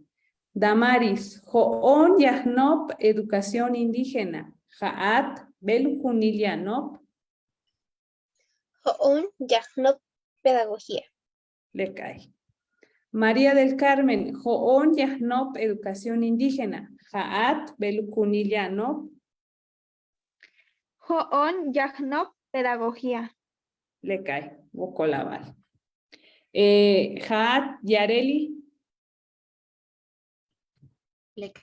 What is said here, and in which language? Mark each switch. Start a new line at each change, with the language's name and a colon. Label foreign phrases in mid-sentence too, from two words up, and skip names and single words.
Tzeltal: Damaris, Joón Yahnop
Spanish: Educación Indígena.
Tzeltal: Jaat Belu Junil Yahnop. Ho'on Yahnop Pedagogía. Le cae. María del Carmen, Joón Yahnop
Spanish: Educación Indígena.
Tzeltal: Jaat Belu Junil Yahnop. Ho'on Yahnop Pedagogía. Le cae Bucolabal. Jaat Yareli. Lek.